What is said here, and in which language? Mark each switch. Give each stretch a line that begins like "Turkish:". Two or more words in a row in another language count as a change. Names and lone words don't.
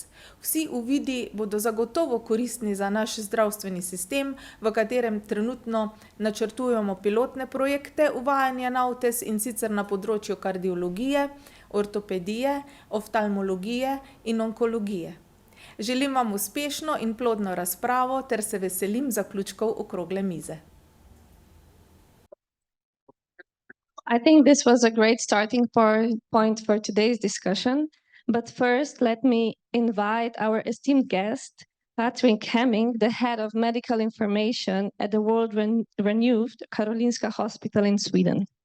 Slovenian: Vsi uvidi bodo zagotovo koristni za naš zdravstveni sistem, v katerem trenutno načrtujemo pilotne projekte uvajanja NAVTES, in sicer na področju kardiologije, ortopedije, oftalmologije in onkologije. Želim vam uspešno in plodno razpravo ter se veselim zaključkov okrogle mize.
English: I think this was a great starting point for today's discussion. But first, let me invite our esteemed guest, Patrick Hemming, the head of medical information at the world-renowned Karolinska Hospital in Sweden.